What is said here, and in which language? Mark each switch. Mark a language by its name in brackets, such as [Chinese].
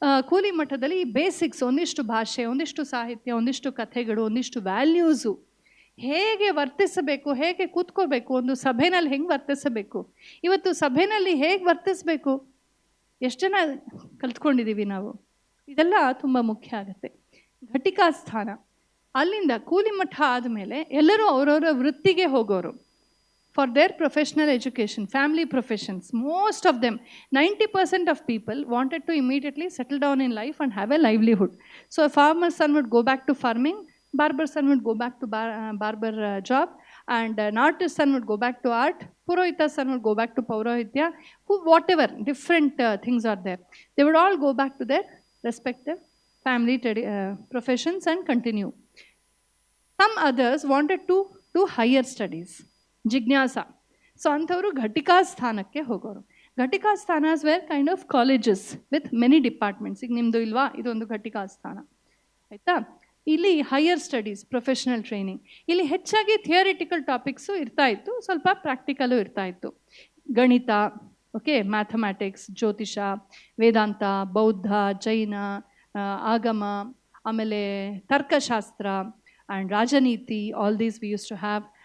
[Kannada] ಕೂಲಿ ಮಟ್ಟದಲ್ಲಿ ಈ ಬೇಸಿಕ್ಸ್, ಒಂದಿಷ್ಟು ಭಾಷೆ, ಒಂದಿಷ್ಟು ಸಾಹಿತ್ಯ, ಒಂದಿಷ್ಟು ಕಥೆಗಳು, ಒಂದಿಷ್ಟು ವ್ಯಾಲ್ಯೂಸು, ಹೇಗೆ ವರ್ತಿಸಬೇಕು, ಹೇಗೆ ಕೂತ್ಕೋಬೇಕು, ಒಂದು ಸಭೆಯಲ್ಲಿ ಹೆಂಗೆ ವರ್ತಿಸಬೇಕು, ಇವತ್ತು ಸಭೆಯಲ್ಲಿ ಹೇಗೆ ವರ್ತಿಸಬೇಕು, ಎಷ್ಟು ಜನ ಕಲ್ತ್ಕೊಂಡಿದ್ದೀವಿ ನಾವು, ಇದೆಲ್ಲ ತುಂಬ ಮುಖ್ಯ ಆಗುತ್ತೆ. ಘಟಿಕಾ ಸ್ಥಾನ, ಅಲ್ಲಿಂದ ಕೂಲಿ ಮಠ ಆದಮೇಲೆ ಎಲ್ಲರೂ ಅವರವರ ವೃತ್ತಿಗೆ ಹೋಗೋರು. [English] For their professional education, family professions, most of them, 90% of people wanted to immediately settle down in life and have a livelihood. So a farmer's son would go back to farming, barber's son would go back to barber job, and an artist son would go back to art, Purohita son would go back to Paurohitya, who whatever different things are there. They would all go back to their respective family professions and continue. Some others wanted to do higher studies, jijnasa. [Kannada] So ಅಂಥವರು ಘಟಿಕಾ ಸ್ಥಾನಕ್ಕೆ ಹೋಗೋರು. [English] Ghatika sthanas were kind of colleges with many departments. [Kannada] ಈಗ ನಿಮ್ಮದು ಇಲ್ವಾ, ಇದೊಂದು ಘಟಿಕಾ ಸ್ಥಾನ ಆಯಿತಾ. ಇಲ್ಲಿ ಹೈಯರ್ ಸ್ಟಡೀಸ್, ಪ್ರೊಫೆಷನಲ್ ಟ್ರೈನಿಂಗ್, ಇಲ್ಲಿ ಹೆಚ್ಚಾಗಿ ಥಿಯರಿಟಿಕಲ್ ಟಾಪಿಕ್ಸು ಇರ್ತಾ ಇತ್ತು, ಸ್ವಲ್ಪ ಪ್ರಾಕ್ಟಿಕಲು ಇರ್ತಾ ಇತ್ತು. ಗಣಿತ, ಓಕೆ, ಮ್ಯಾಥಮ್ಯಾಟಿಕ್ಸ್, ಜ್ಯೋತಿಷ, ವೇದಾಂತ, ಬೌದ್ಧ, ಜೈನ, ಆಗಮ, ಆಮೇಲೆ ತರ್ಕಶಾಸ್ತ್ರ and ರಾಜನೀತಿ, [English] All these we use to have.